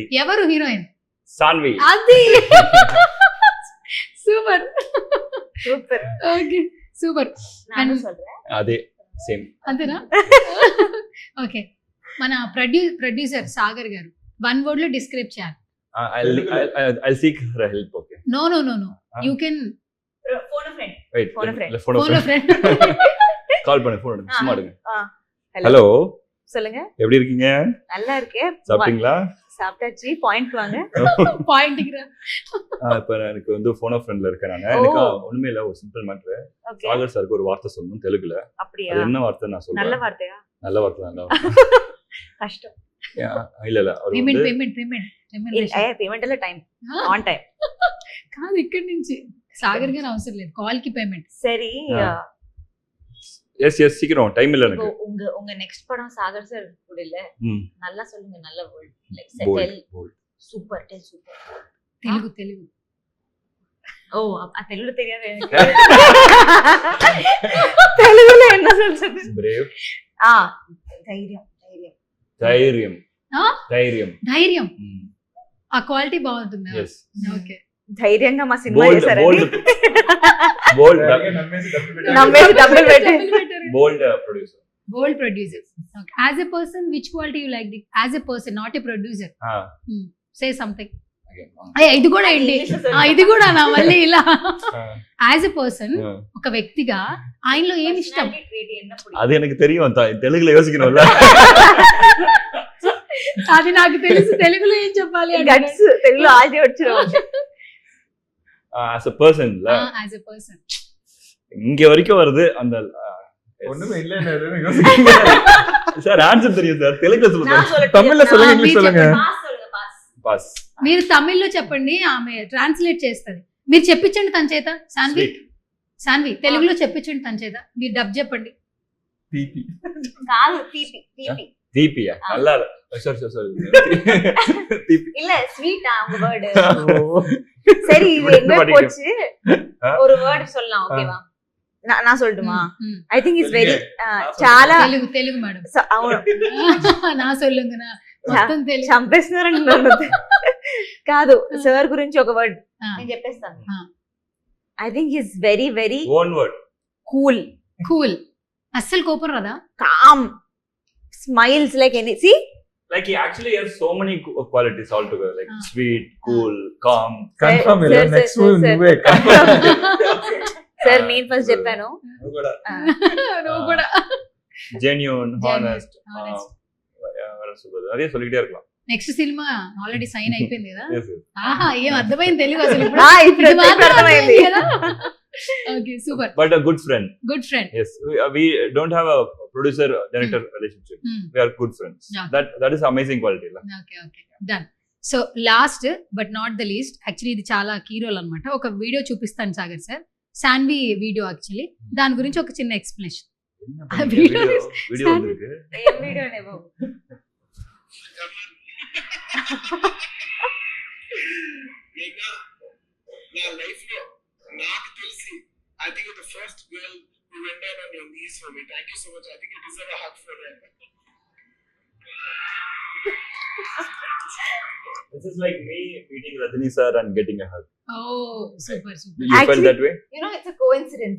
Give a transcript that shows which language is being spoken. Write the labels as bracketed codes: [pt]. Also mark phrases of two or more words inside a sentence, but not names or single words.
[te] ఎవరు హీరోయిన్? సాన్వి. అది సూపర్ సూపర్. ఓకే సూపర్. అదే సేమ్. అంతేనా? ఓకే, మన ప్రొడ్యూసర్ సాగర్ గారు వన్ వర్డ్ లో డిస్క్రైబ్ చేయాలి. [en] I'll seek her help. Okay. No. You can wait. Phone a friend. phone a friend. [ta] கால் பண்ணு phone சும்மா எடுங்க. ஹலோ ஹலோ, சொல்லுங்க. எப்படி இருக்கீங்க? நல்லா இருக்கேன். சாப்பிட்டீங்களா? சாப்பிட்டாச்சு. பாயிண்ட் வாங்க. பாயிண்ட் இப்ப எனக்கு வந்து ஃபோன் ஆஃப் ஃப்ரெண்ட்ல இருக்கேன் நான். எனக்கு ஒண்ணுமே இல்ல, ஒரு சிம்பிள் மேட்டர். ஓகே. சாகர் சாருக்கு ஒரு வார்த்தை சொல்லணும் தெலுங்குல. அப்படியா? அது என்ன வார்த்தை நான் சொல்றேன். நல்ல வார்த்தையா? நல்ல வார்த்தை தான். கஷ்டம். இல்ல அவர் [te] పేమెంట్ పేమెంట్ అలా [en] time on time [te] కాదు, ఇక్కడ నుంచి సాగర్ గారు అవసరం లేదు, కాల్ కి పేమెంట్. [ta] சரி. எஸ் சீக்கிரம் டைம் இல்ல எனக்கு. உங்க நெக்ஸ்ட் படம் சாகர் சார் கூட இல்ல, நல்லா சொல்லுங்க. நல்ல [en] word like [te] బోల్డ్ [en] super tell super. [te] తెలుగు ఓ ఆ తెలుగు తెలియదు எனக்கு. తెలుగులో [ta] என்ன சொல்றது? [te] బ్రేవ్. ధైర్యం. ధైర్యం. ఆ? ధైర్యం. ధైర్యం. ఆ క్వాలిటీ బాగుంటుంది. yes. ఓకే. ధైర్యంగా మా సినిమా బోల్డ్ చేశారు. బోల్డ్ నమ్మేసి డబ్బులు పెట్టి బోల్డ్ ప్రొడ్యూసర్. [en] Bold producer. Okay. As a person, which quality you like? As a person, not a producer. Say something. [te] ఇది కూడా ఏంటి? ఇది కూడా నా మళ్ళీ ఇలా. [en] as a person, [te] ఒక వ్యక్తిగా ఆయనలో ఏమి ఇష్టం? అది [ta] எனக்கு தெரியும், [te] తెలుగులో యోசிக்கணும்ல. అది నాకు తెలుసు, తెలుగులో ఏం చెప్పాలి? గట్స్ తెలుగులో ఆల్రెడీ వచ్చారు. [en] as a person ல as a person [ta] இங்க வரைக்கும் வருது அந்த ஒண்ணுமே இல்ல. சார் ஆன்சர் தெரியும் சார், தெலுங்குல சொல்லுங்க. தமிழ்ல சொல்லுங்க, இங்கிலீஷ் சொல்லுங்க. [te] పాస్. మీరు తమిళ్లో చెప్పండి, ఆమె ట్రాన్స్లేట్ చేస్తుంది. మీరు చెప్పించండి తన చేత. సాన్వి తెలుగులో చెప్పించండి తన చేత. మీరు డబ్ చెప్పండి. తీపి కాదు, తీపి. తీపి తీపియా? [ta] நல்லா சாரி తీపి இல்ல ஸ்வீட்டா உங்க வேர்ட். சரி, இது எங்க போச்சு? ஒரு வேர்ட் சொல்லலாம், ஓகேவா? நான் சொல்லட்டுமா? [en] I think is very చాలా [te] తెలుగు మేడం. అవును. నా సొల్లుంగనా మొత్తం తెలుగు చంపేస్తున్నారండి. కాదు, సార్ గురించి ఒక వర్డ్ నేను చెప్పేస్తాను. [en] I think is very very one word. [te] కూల్. అస్సలు కోపం రాదా? కామ్, [en] smiles like any. సి like he actually has so many qualities all together, like sweet, cool, calm. [te] కన్ఫర్మ్ ಇಲ್ಲ. నెక్స్ట్ నువ్వే సార్ నేను ఫస్ట్ చెప్పాను. నువ్వు కూడా [en] genuine, honest. [ta] అదే சொல்லிட்டே இருக்கலாம். [te] నెక్స్ట్ సినిమా ఆల్రెడీ సైన్ అయిపోయింది కదా. [en] Yes, yes. [te] ఆహా, ఏం అర్థమైంది తెలుగు అసలు ఇప్పుడు? ఇప్పుడు అర్థమైంది కదా. ఓకే, సూపర్. [en] But a good friend. Good friend. Yes, we don't have a producer director relationship. We are good friends. Yeah. That is amazing quality la. Okay, done. so last but not the least, [te] యాక్చువల్లీ ఇది చాలా [en] key role [te] అనమాట. ఒక వీడియో చూపిస్తాను సాగర్ సార్, సాన్వి వీడియో. యాక్చువల్లీ దాని గురించి ఒక చిన్న ఎక్స్ప్లెనేషన్. వీడియో వந்திருக்கு. ఏం వీడియోనే బాబు? నా లైఫ్ లో నాకు తెలిసి [en] I think you're the first girl who went down on your knees for me. Thank you so much. I think you deserve a hug for that. This is like me meeting Rajini sir and getting a hug. Oh, super. You felt Actually, that way? You know, it's a coincidence.